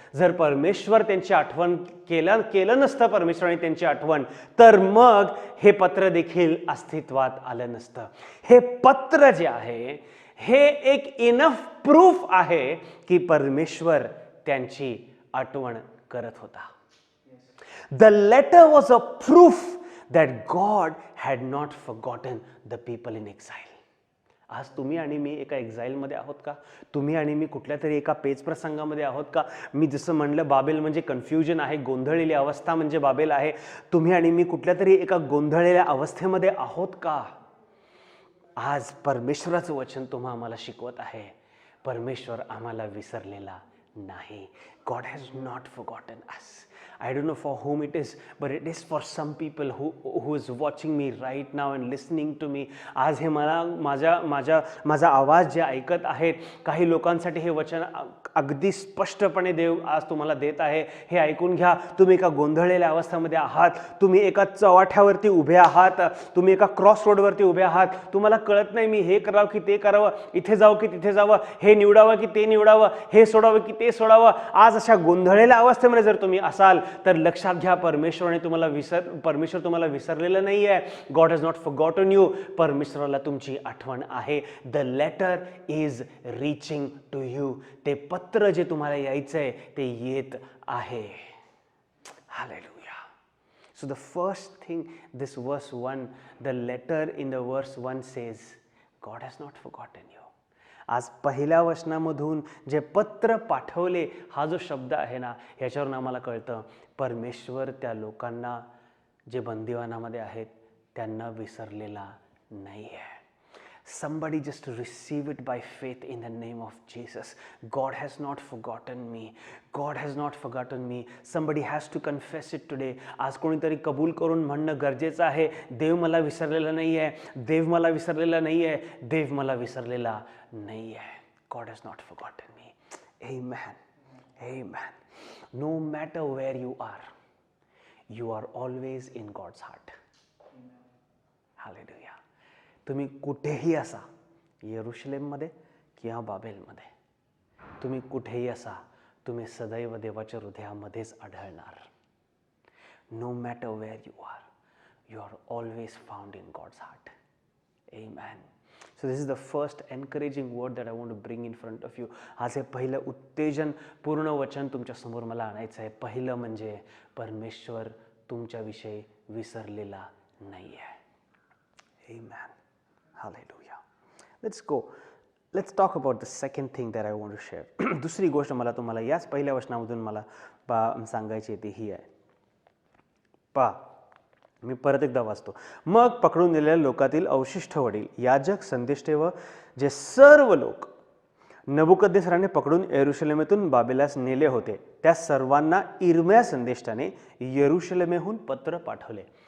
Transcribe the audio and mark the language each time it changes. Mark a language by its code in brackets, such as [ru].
[mr] जर परमेश्वर त्यांची आठवण केलं नसतं, परमेश्वराने त्यांची आठवण, तर मग हे पत्र देखील अस्तित्वात आलं नसतं. हे पत्र जे आहे हे एक [en] enough proof [mr] आहे की परमेश्वर त्यांची आठवण करत होता. [en] The letter was a proof that God had not forgotten the people in exile. [mr] आज तुम्ही आणि मी एका एक्झाईलमध्ये आहोत का? तुम्ही आणि मी कुठल्या तरी एका पेच प्रसंगामध्ये आहोत का? मी जसं म्हणलं, बाबेल म्हणजे कन्फ्युजन आहे, गोंधळलेली अवस्था म्हणजे बाबेल आहे. तुम्ही आणि मी कुठल्या तरी एका गोंधळलेल्या अवस्थेमध्ये आहोत का? आज परमेश्वराचं वचन तुम्हा आम्हाला शिकवत आहे, परमेश्वर आम्हाला विसरलेला नाही. [en] God has not forgotten us. I don't know for whom it is, but it is for some people who is watching me right now and listening to me. [mr] आज हे मला माझा आवाज जे ऐकत आहेत, काही लोकांसाठी हे वचन अगदी स्पष्टपणे देव आज तुम्हाला देत आहे. हे ऐकून घ्या. तुम्ही एका गोंधळलेल्या अवस्थेमध्ये आहात, तुम्ही एका चव्हाट्यावरती उभे आहात, तुम्ही एका क्रॉस रोडवरती उभे आहात. तुम्हाला कळत नाही मी हे करावं की ते करावं, इथे जावं की तिथे जावं, हे निवडावं की ते निवडावं, हे सोडावं की ते सोडावं. आज अशा गोंधळलेल्या अवस्थेमध्ये जर तुम्ही असाल तर लक्षात घ्या, परमेश्वर तुम्हाला विसरलेलं नाही आहे. [en] God has not forgotten you. [mr] परमेश्वराला तुमची आठवण आहे. [en] The letter is reaching to you. [mr] ते पत्र जे तुम्हाला यायचंय ते येत आहे. Hallelujah. [en] So the first thing, this verse 1, the letter in the verse 1 says, God has not forgotten you. [mr] आज पहिल्या वचनामधून जे पत्र पाठवले हा जो शब्द आहे ना, ह्याच्यावरून आम्हाला कळतं परमेश्वर त्या लोकांना जे बंदिवानामध्ये आहेत त्यांना विसरलेला नाही आहे. [en] Somebody just receive it by faith in the name of Jesus. God has not forgotten me. God has not forgotten me. Somebody has to confess it today. [mr] आज कोणीतरी कबूल करून म्हणणं गरजेचं आहे, देव मला विसरलेला नाही आहे, देव मला विसरलेला नाही आहे, देव मला विसरलेला नाही आहे. [en] God has not forgotten me. Amen. Amen. No matter where you are always in God's heart. Hallelujah. [mr] तुम्ही कुठेही असा, यरूशलेममध्ये किंवा बाबेलमध्ये, तुम्ही कुठेही असा, तुम्ही सदैव देवाच्या हृदयामध्येच आढळणार. [en] No matter where you are always found in God's heart. Amen. So this is the first encouraging word that I want to bring in front of you. [mr] आज हे पहिलं उत्तेजन पूर्ण वचन तुमच्या समोर मला आणायचं आहे. पहिलं म्हणजे परमेश्वर तुमच्याविषयी विसरलेला नाही आहे. [en] Amen. Hallelujah. Let's go. Let's talk about the second thing that I want to share. [mr] दुसरी गोष्ट मला तुम्हाला याच पहिल्या वचनामधून मला सांगायची ती ही आहे. पहा, मी परत एकदा वाचतो. मग पकडून नेलेल्या लोकातील अवशिष्ट वडील, याजक, संदेष्टे व जे सर्व लोक नबुकद्नेसराने पकडून यरूशलेमेतून बाबेलास नेले होते, त्या सर्वांना इर्म्या संदेष्टाने यरूशलेमेहून पत्र पाठवले.